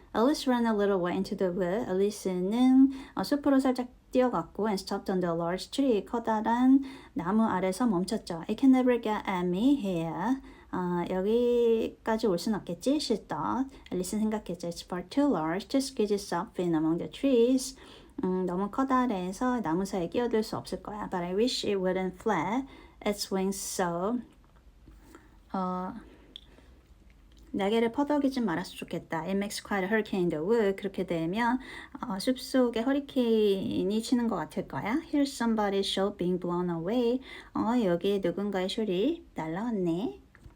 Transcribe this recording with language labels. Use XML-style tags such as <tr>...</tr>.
<en>Alice ran a little way into the wood.</en> <ko>앨리스는 숲으로 살짝 뛰어갔고</ko> <en>and stopped under a large tree.</en> <ko>커다란 나무 아래서 멈췄죠.</ko> <en>It can never get at me here.</en> <ko>여기까지 올 순 없겠지?</ko> <en>She thought.</en> <ko>앨리스는 생각했죠.</ko> <en>It's far too large to squeeze itself in among the trees.</en> <ko>너무 커다래서 나무 사이에 끼어들 수 없을 거야.</ko> <en>But I wish it wouldn't flap its wings so.</en> <ko>날개를 퍼덕이지 말았으면 좋겠다.</ko> <en>It makes quite a hurricane in the wood.</en> <ko>그렇게 되면 숲속에 허리케인이 치는 것 같을 거야.</ko> <en>Here's somebody's shoe being blown away.</en> <ko>여기 누군가의 숄이 날라왔네.</ko>